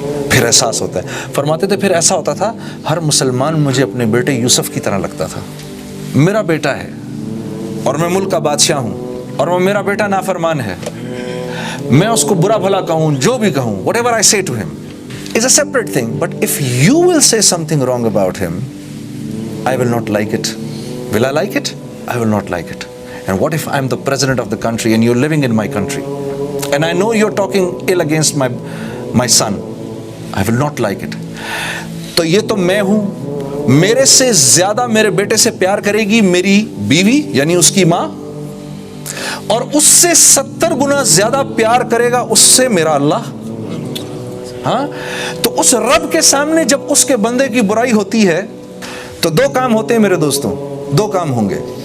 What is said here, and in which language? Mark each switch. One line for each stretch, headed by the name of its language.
Urdu: پھر احساس ہوتا ہے، فرماتے تھے پھر ایسا ہوتا تھا ہر مسلمان مجھے اپنے بیٹے یوسف کی طرح لگتا تھا۔ میرا بیٹا ہے اور میں ملک کا بادشاہ ہوں اور وہ میرا بیٹا نافرمان ہے، میں اس کو برا بھلا کہوں، جو بھی کہوں،
English: whatever I say to him is a separate thing, but if you will say something wrong about him, I will not like it. Will I like it? I will not like it. And what if I'm the president of the country and you're living in my country and I know you're talking ill against my son? I will not like it.
Urdu: تو یہ تو میں ہوں، میرے سے زیادہ میرے بیٹے سے پیار کرے گی میری بیوی یعنی اس کی ماں، اور اس سے 70 گنا زیادہ پیار کرے گا اس سے میرا اللہ۔ ہاں، تو اس رب کے سامنے جب اس کے بندے کی برائی ہوتی ہے تو دو کام ہوتے ہیں میرے دوستوں، دو کام ہوں گے۔